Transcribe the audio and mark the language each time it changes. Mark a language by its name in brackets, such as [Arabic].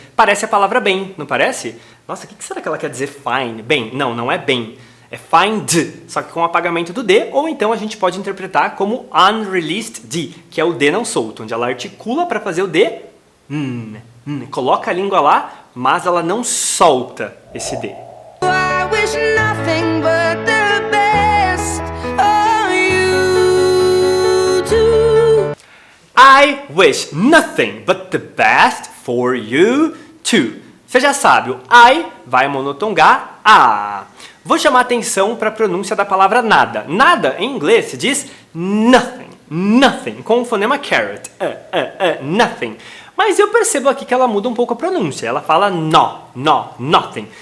[Portuguese] Parece a palavra bem, não parece? Nossa, o que será que ela quer dizer fine? Bem, não é bem. É find, só que com o apagamento do D, ou então a gente pode interpretar como unreleased D, que é o D não solto, onde ela articula para fazer o D, coloca a língua lá, mas ela não solta esse D. [English] I wish nothing but the best for you too. I wish nothing but the best for you too. [Portuguese] Você já sabe, o I vai monotongar a. Vou chamar atenção para a pronúncia da palavra nada. Nada, em inglês, se diz nothing, nothing, com o fonema carrot, nothing. Mas eu percebo aqui que ela muda um pouco a pronúncia. Ela fala nothing.